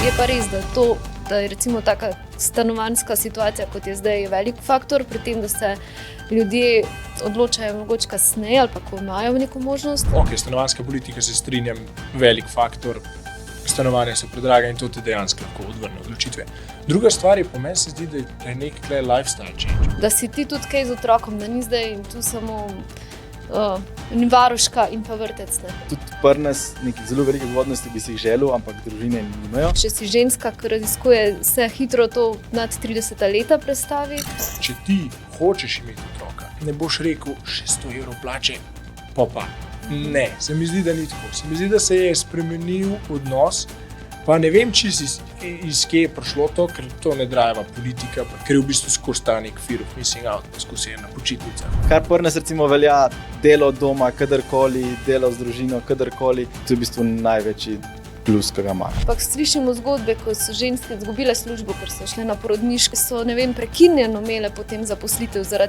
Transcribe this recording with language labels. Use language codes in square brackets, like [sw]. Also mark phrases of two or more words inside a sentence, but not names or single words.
[sl] Je pa res, da je recimo taka stanovanjska situacija, kot je zdaj, velik faktor pri tem, da se ljudje odločajo mogoče kasneje ali pa ko imajo neko možnost. Ok, stanovanjska politika, se strinjam, velik faktor. Stanovanja so predraga in to te dejansko lahko odvrne odločitve. Druga stvar je, po meni se zdi, da je nek [en] lifestyle change. [sl] Da si ti tudi kaj z otrokom, da ni zdaj tu samo varuška in pa vrtec. Ne. Tudi pri nas nekih zelo velikih ugodnosti bi si jih želel, ampak družine nimajo. Če si ženska, ki raziskuje, se hitro to nad 30 leta prestavi. Če ti hočeš imeti otroka, ne boš rekel 600 evrov plače, pa. Ne, se mi zdi, da ni tako. Se mi zdi, da se je spremenil odnos, pa ne vem, če iz kje je prišlo to, ker to ne drajeva politika, ker je v bistvu skozi ta nek [en] fear of missing out, [sl] pa skozi je na počitnicah. Kar pri nas recimo velja, delo od doma, kadarkoli, delo z družino, kadarkoli, to je v bistvu največji plus, ki ga ima. Ampak slišimo zgodbe, ko so ženske izgubile službo, ker so šle na porodniške, so prekinjeno imele potem zaposlitev zaradi tega.